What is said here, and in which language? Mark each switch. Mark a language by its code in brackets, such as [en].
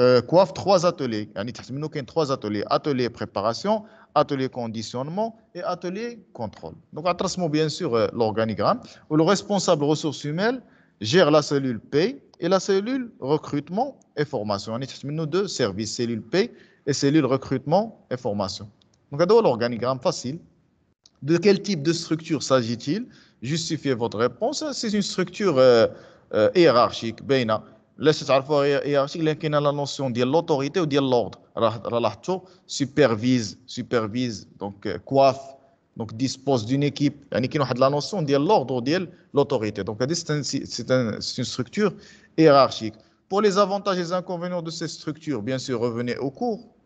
[fr] coiffe trois ateliers [ar] يعني تحت منه كاين [fr] trois ateliers atelier préparation atelier conditionnement et atelier contrôle donc [ar] غترسموا [fr] bien sûr l'organigramme où le responsable ressources humaines gère la cellule paye et la cellule recrutement et formation [ar] يعني تحت منه [fr] deux services cellule paye et cellule recrutement et formation donc [ar] هذا هو [fr] l'organigramme facile. De quel type de structure s'agit-il? Justifiez votre réponse. C'est une structure hiérarchique. [ar] بينة. لاش تعرفوا hiérarchique لأن كاينه la notion ديال l'autorité و ديال l'ordre. راه لاحظتوا [fr] supervise donc coiffe donc dispose d'une équipe [ar] يعني كاين واحد [fr] la notion ديال l'ordre ديال l'autorité. Donc c'est une structure hiérarchique. Pour les avantages et les inconvénients de ces structures, bien sûr, revenez au cours.